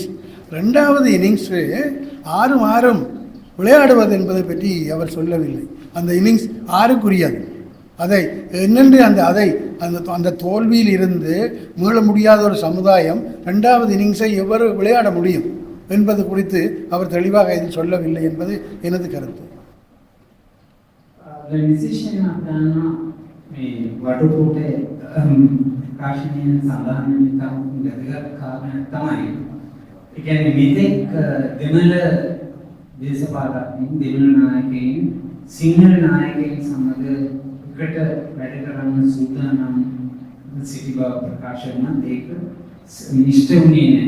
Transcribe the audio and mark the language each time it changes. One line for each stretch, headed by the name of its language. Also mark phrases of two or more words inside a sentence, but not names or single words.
Tamil: ரெண்டாவது இன்னிங்ஸு 6 விளையாடுவது என்பதை பற்றி அவர் சொல்லவில்லை. அந்த இன்னிங்ஸ் 6க்குரியது. அதை என்னென்று அந்த தோல்வியில் இருந்து மீள முடியாத ஒரு சமுதாயம் ரெண்டாவது இன்னிங்ஸை எவ்வாறு விளையாட முடியும் என்பது குறித்து அவர் தெளிவாக இதில் சொல்லவில்லை என்பது எனது கருத்து.
Sinhala: වටුකෝටේ ප්‍රකාශනයේ සඳහන් වැදගත් කාරණයක් තමයි. ඒ කියන්නේ මෙතෙක් දෙමළ දේශපාලකයන්, දෙමළ නායකයන්, සිංහල නායකයන් සමග එකට වැඩ කරන්න සූදානම් සිටි බව ප්‍රකාශ කරන දෙයක නිෂ්ඨ වුණේ නැහැ.